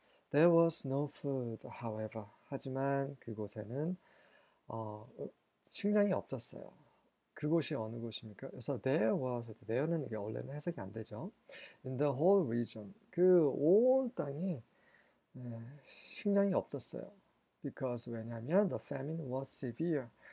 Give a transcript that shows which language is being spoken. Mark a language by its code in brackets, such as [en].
[en] There was no food, however. [ko] 하지만 그곳에는 식량이 없었어요. 그곳이 어느 곳입니까? 그래서 [en] there was, [ko] there는 이게 원래는 해석이 안 되죠. [en] In the whole region, [ko] 그 온 땅에 식량이 없었어요. [en] Because [ko] 왜냐하면 [en] the famine was severe.